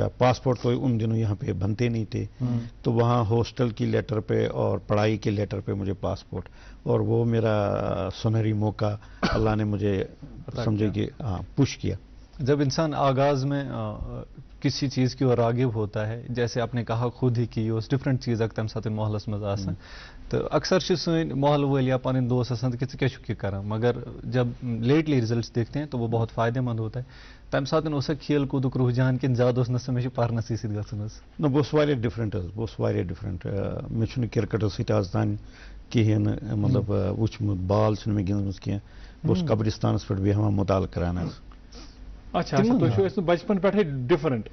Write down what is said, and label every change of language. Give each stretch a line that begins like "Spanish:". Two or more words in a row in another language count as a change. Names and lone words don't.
Urdu: پاسپورٹ تو ان دنوں یہاں پہ بنتے نہیں تھے, تو وہاں ہاسٹل کی لیٹر پہ اور پڑھائی کے لیٹر پہ مجھے پاسپورٹ, اور وہ میرا سنہری موقع اللہ نے مجھے سمجھے کہ پش کیا. جب انسان آغاز میں کسی چیز کی اور راغب ہوتا ہے, جیسے آپ نے کہا خود ہی کی اس ڈفرنٹ چیز
Kashmiri: تم سات محلس مز آسان, تو اکثر سن محل ول یا پن دوست آسان کہ ژٕ کیٛاہ چھُکھ یہ کران,
Urdu: مگر جب
English: lately results
Urdu: دیکھتے ہیں تو وہ بہت فائدہ مند ہوتا ہے.
Kashmiri: تمہ سات اوسا کھیل کودک رجحان کن زیادہ اوس نہ مےٚ چھُ پرنسٕے سۭتۍ گژھُن حظ؟ نہ بہٕ اوسُس واریاہ ڈِفرنٛٹ حظ, بہٕ اوسُس واریاہ ڈِفرنٛٹ. مےٚ چھُنہٕ کِرکٹس سۭتۍ آز تام کِہیٖنۍ نہٕ مطلب وٕچھمُت, بال چھُنہٕ مےٚ گِنٛدمٕژ کینٛہہ. بہٕ اوسُس قبرستانس پٮ۪ٹھ بیٚہوان مُطالعہٕ کران حظ. اچھا تُہۍ چھِو ٲسۍ بچپن پٮ۪ٹھٕے ڈِفرنٹ